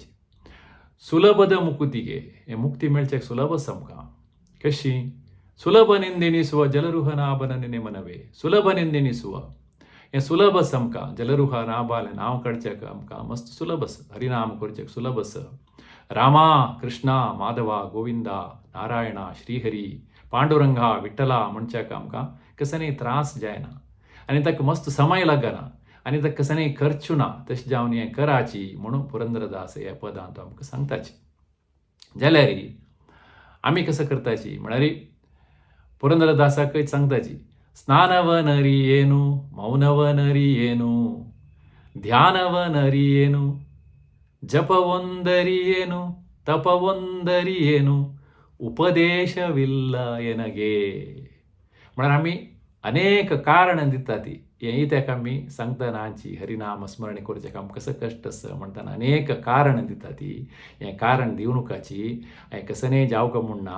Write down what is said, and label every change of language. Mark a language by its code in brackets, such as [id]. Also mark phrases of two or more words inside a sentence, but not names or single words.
[kn] ಸುಲಭದ ಮುಕುತಿಗೆ [kok] हे मुक्ती मेळच्याक सुलभ आसा आमकां. कशी? [kn] ಸುಲಭ ನೆಂದೆನಿ ಸುವ ಜಲರುಹನಾಭನನೆ ಮನವೆ. ಸುಲಭ ನೆಂದೆನಿ ಸುವ [kok] हें सुलभ आसा आमकां. जलरुहनाभालें नांव काडच्याक आमकां मस्त सुलभ आसा. हरिनाम करच्याक सुलभ आसा. रामा, कृष्णा, माधवा, गोविंदा, नारायणा, श्रीहरी, पांडुरंगा, विठ्ठला म्हणच्याक आमकां कसनय त्रास जायना आनी ताका मस्त समय लागना आनी ताका कसनय खर्चू ना. तशें जावन हें कराची म्हणून पुरंदरदास ह्या पदांत आमकां सांगताची. जाल्यार आमी कसं करताची म्हळ्यार पुरंदरदासाकय सांगताची. [kn] स्नानवनरी ಏನು, ಮೌನವನರಿ ಏನು, ಧ್ಯಾನವನರಿ ಏನು, ಜಪವೊಂದರಿ ಏನು, ತಪವೊಂದರಿ ಏನು, ಉಪದೇಶವಿಲ್ಲ ಎನಗೆ. [kok] म्हळ्यार आमी अनेक कारणां दिता ती. हेंय ताका आमी सांगतनाची हरिनाम स्मरण करचें आमकां कसं कश्ट आसा म्हणटना अनेक कारणां दिता ती. हें कारण दिवनुकाची हें कसनय जावका म्हणना.